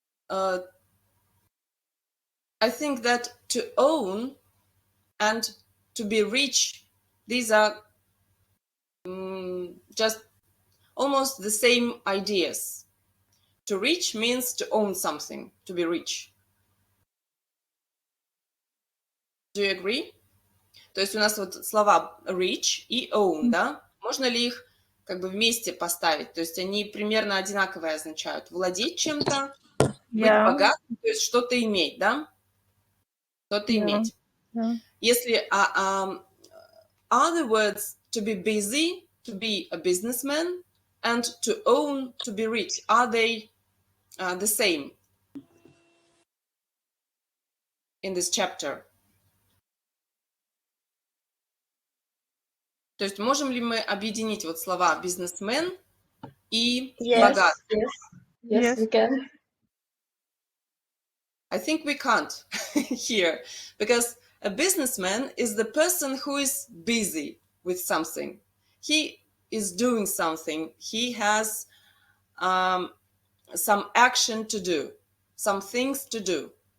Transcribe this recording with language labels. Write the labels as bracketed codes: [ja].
[en] I think that to own and to be rich, these are just almost the same ideas. To reach means to own something, to be rich. Do you agree? [ru] То есть у нас вот слова rich и own, да? Можно ли их как бы вместе поставить? То есть они примерно одинаковые означают. Владеть чем-то, быть [en] Yeah. [ru] богатым, то есть что-то иметь, да? Что-то иметь. [en] Yeah. Если are the words to be busy, to be a businessman, and to own, to be rich, are they the same in this chapter? [ru] То есть можем ли мы объединить вот слова бизнесмен и [en] Yes, [ru] богат? [en] yes, yes, Yes. we can. I think we can't here, because a businessman is the person who is busy with something. He is doing something. He has some action to do, some things to do.